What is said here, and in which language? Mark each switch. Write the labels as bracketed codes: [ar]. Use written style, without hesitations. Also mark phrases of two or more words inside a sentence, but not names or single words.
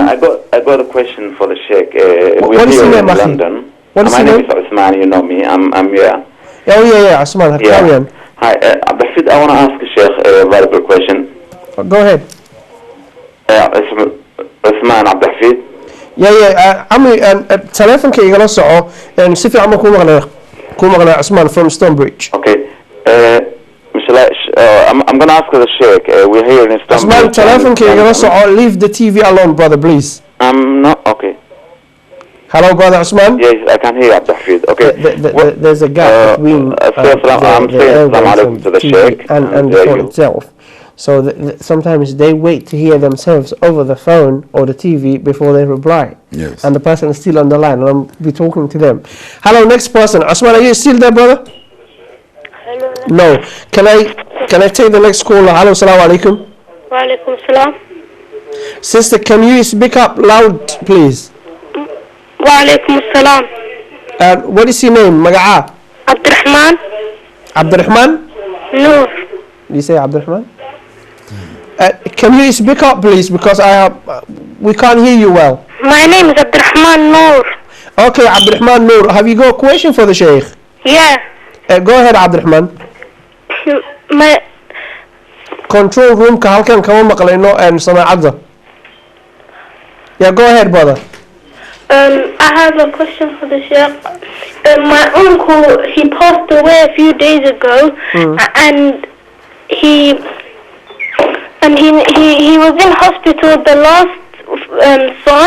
[en] I got a question for the Sheikh. What is your name, Akhi? London. What is your name? My name is Usman, you know me. I'm here. Oh, yeah, Usman. Carry on. Hi, Abdul, I want to ask the Sheikh a very good question. Go ahead. Usman Abdulhafid. [ar] عمي تلفونك [so] igala soco si fiican ma ku maqlay Usman from Stonebridge. [en] Okay. I'm going to ask the Sheikh. We're here in Stonebridge. [so] Usman, تلفونك igala soco. [en] Leave the TV alone, brother, please. I'm not okay. Hello, brother Usman. Yes, I can hear Abdulhafid. Okay. There's a gap between I'm saying [ar] سلام عليكم [en] to the Sheikh and the phone itself. So sometimes they wait to hear themselves over the phone or the TV before they reply. Yes. And the person is still on the line, and I'll be talking to them. Hello, next person. Usman, are you still there, brother? Hello. No. Can I take the next caller? Hello, [ar] سلام عليكم. وعليكم السلام. [en] Sister, can you speak up loud, please? [ar] وعليكم السلام. [en] What is your name? Maga'a? Abdurrahman. Abdurrahman? Noor. You say Abdurrahman? Can you speak up, please? Because we can't hear you well. My name is Abdurrahman Noor. Okay, Abdurrahman Noor. Have you got a question for the Sheikh? Yeah. Go ahead, Abdurrahman. My Control room [so] ka halkan kama maqlayno samaacada. [en] Yeah, go ahead, brother. I have a question for the Sheikh. My uncle, he passed away a few days ago, and he was in hospital, the last son.